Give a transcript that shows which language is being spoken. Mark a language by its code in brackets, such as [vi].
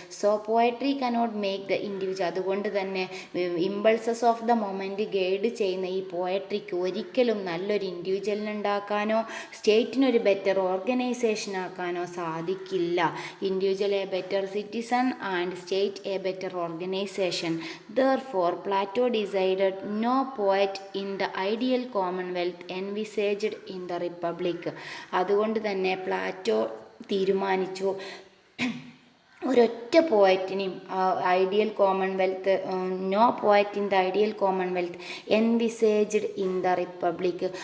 [en] So poetry cannot make the individual. [ml] അതുകൊണ്ട് തന്നെ impulses of the moment guide ചെയ്യുന്ന ഈ പോയട്രിക്ക് ഒരിക്കലും നല്ലൊരു ഇൻഡിവിജ്വലിനെ ഉണ്ടാക്കാനോ സ്റ്റേറ്റിനൊരു ബെറ്റർ ഓർഗനൈസേഷൻ ആക്കാനോ സാധിക്കില്ല. [en] Individual a better citizen and state a better organisation. Therefore, Plato decided no poet in the ideal commonwealth envisaged in the republic. [ml] അതുകൊണ്ട് തന്നെ Plato തീരുമാനിച്ചു ഒരൊറ്റ പോയറ്റിനെയും ideal Commonwealth, [en] No poet in the ideal commonwealth envisaged in the republic.